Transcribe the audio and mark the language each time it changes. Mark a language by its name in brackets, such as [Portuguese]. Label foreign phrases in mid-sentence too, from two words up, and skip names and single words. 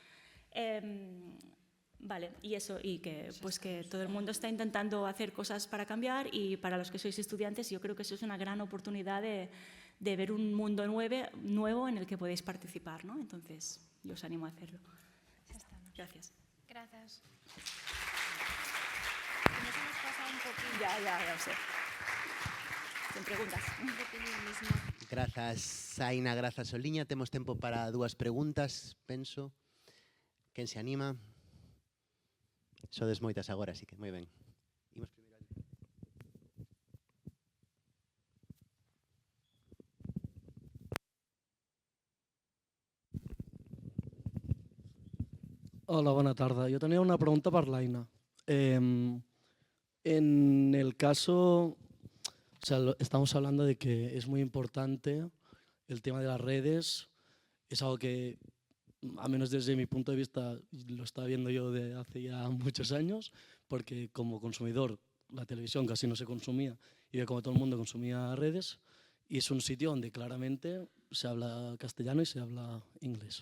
[Spanish] Vale, y eso, y que, pues que todo el mundo está intentando hacer cosas para cambiar y para los que sois estudiantes yo creo que eso es una gran oportunidad de ver un mundo nuevo en el que podéis participar, ¿no? Entonces, yo os animo a hacerlo. Gracias. Gracias. Nos hemos pasado un poquinho. Ya lo sé. [Galician] Ten preguntas. Grazas, Aina, grazas, Oliña. Temos tempo para 2 preguntas, penso. Quen se anima? Sodes moitas agora, así que moi ben. Imos primeiro al... [Catalan] Hola, bona tarda. Jo tenia una pregunta per l'Aina. [Spanish] En el caso, o sea, estamos hablando de que es muy importante el tema de las redes. Es algo que, al menos desde mi punto de vista, lo estaba viendo yo de hace ya muchos años, porque como consumidor la televisión casi no se consumía y ve como todo el mundo consumía redes, y es un sitio donde claramente se habla castellano y se habla inglés.